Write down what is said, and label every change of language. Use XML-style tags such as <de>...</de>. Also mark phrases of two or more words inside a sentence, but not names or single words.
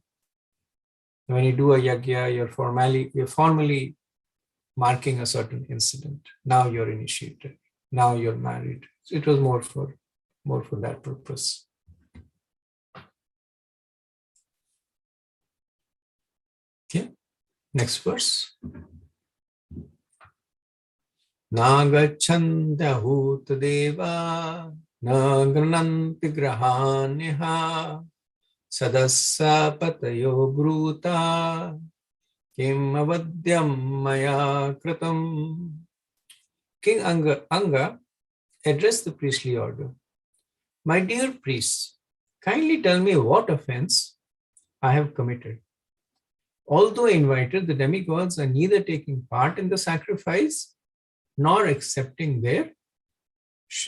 <en>When you do a yagya, you're formally marking a certain incident. Now you're initiated. Now you're married. So it was more for that purpose. Okay, next verse.</en> <sa>Nagachanda huta deva nagrananti grahaniha sadassa patayo bruta kim avadyam maya kratam.</sa> <en>King Anga addressed the priestly order. My dear priests, kindly tell me what offense I have committed. Although invited, the demigods are neither taking part in the sacrifice nor accepting their shares.</en>